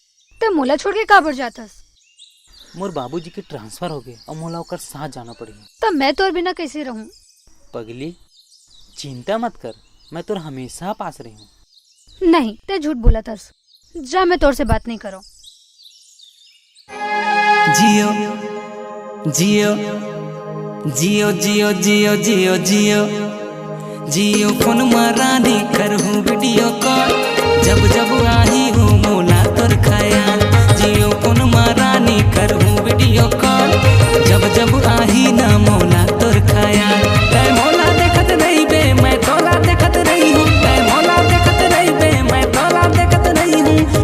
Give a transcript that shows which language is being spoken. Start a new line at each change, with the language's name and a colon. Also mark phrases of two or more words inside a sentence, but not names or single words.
Chhattisgarhi: ते मोला छोड़ के काबर जातस? मोर बाबूजी के ट्रांसफर हो गए और मोला ओकर साथ जाना पड़ी। तब मैं तोर बिना कैसे रहूं? पगली, चिंता मत कर, मैं तोर हमेशा पास रही हूँ। नहीं, ते झूठ बोला तस। जा, मैं तोर से बात नहीं करो। जियो जियो जियो जियो जियो जियो जियो जियो फोन मरानी करहूँ वीडियो कॉल, जब जब आही हूँ मोला तोर ख्याल। जियो फोन मरानी करहूँ वीडियो कॉल, जब जब आही ना मोला तोर ख्याल। तै मोला देखत रही बे, मैं तोला देखत रही हूँ। तै मोला देखत रही बे, मैं तोला देखत रही हूँ।